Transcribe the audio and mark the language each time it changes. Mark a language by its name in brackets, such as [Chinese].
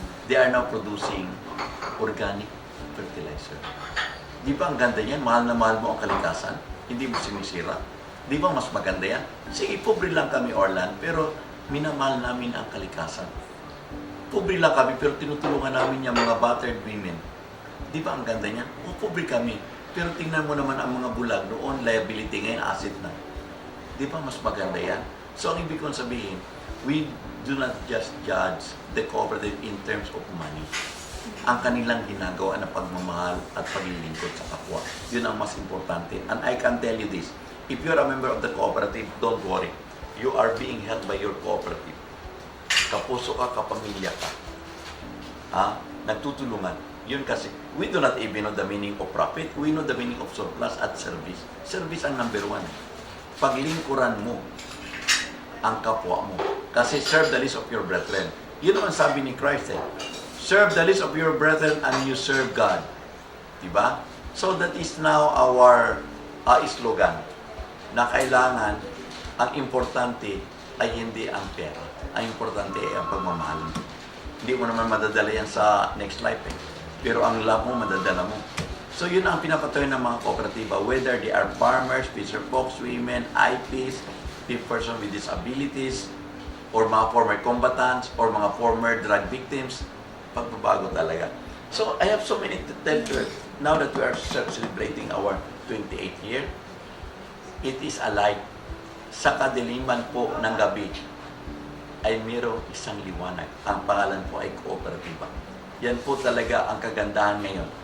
[English] They are now producing organic fertilizer. [Filipino] Di ba ang ganda yan? Mahal na mahal mo ang kalikasan. Hindi mo sinisira. Di ba mas maganda yan? Sige, pobre lang kami, Orlan, pero minamahal namin ang kalikasan. Pobre lang kami, pero tinutulungan namin yung mga battered women. Di ba ang ganda niyan? Pobre kami, pero tingnan mo naman ang mga bulag noon, liability, ngayon asset na. Di ba mas maganda yan? So ang ibig kong sabihin, [English] we do not just judge the cooperative in terms of money. [Filipino] Ang kanilang ginagawa na pagmamahal at paglilingkod sa kapwa. Yun ang mas importante. [English] And I can tell you this, if you're a member of the cooperative, don't worry. You are being held by your cooperative. [Filipino] Kapuso ka, kapamilya ka. Nagtutulungan. Yun kasi, [English] we do not even know the meaning of profit. We know the meaning of surplus at service. Service ang number one. [Filipino] Paglingkuran mo ang kapwa mo. [English] Kasi serve the least of your brethren. [Filipino] Yun naman sabi ni [English] Christ serve the least of your brethren and you serve God. [Filipino] Diba? [English] So that is now our slogan [Filipino] na kailangan ang importante ay hindi ang pera. Ang importante ay ang pagmamahal. Hindi mo naman madadala yan sa [English] next life Pero ang love mo, [Filipino] madadala mo. So yun ang pinapatuloy ng mga kooperatiba, [English] whether they are farmers, fisher folks, women, IPs, person with disabilities, or mga former combatants, or mga former drug victims, [Filipino] pagbabago talaga. [English] So I have so many to tell you. Now that we are celebrating our 28th year, it is alive. [Filipino] Sa kadiliman po ng gabi ay mayroong isang liwanag. Ang pangalan po ay kooperatiba. Yan po talaga ang kagandahan ngayon.